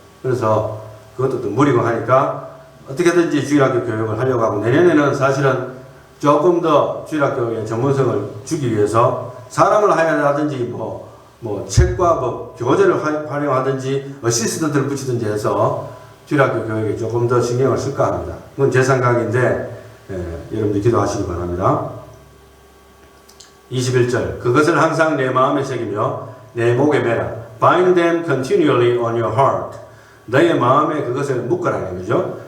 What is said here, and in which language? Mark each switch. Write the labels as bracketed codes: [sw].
[ko] 그래서 그것도 또 무리고 하니까 어떻게든지 주일학교 교육을 하려고 하고, 내년에는 사실은 조금 더 주일학교의 전문성을 주기 위해서 사람을 하야하든지 뭐 책과 뭐 교재를 활용하든지 어시스턴트를 붙이든지 해서 주일학교 교육에 조금 더 신경을 쓸까 합니다. 그건 제 생각인데 여러분들 기도하시기 바랍니다. 21절 그것을 항상 내 마음에 새기며 내 목에 매라. [en] Bind them continually on your heart. [ko] 너의 마음에 그것을 묶으라는 거죠.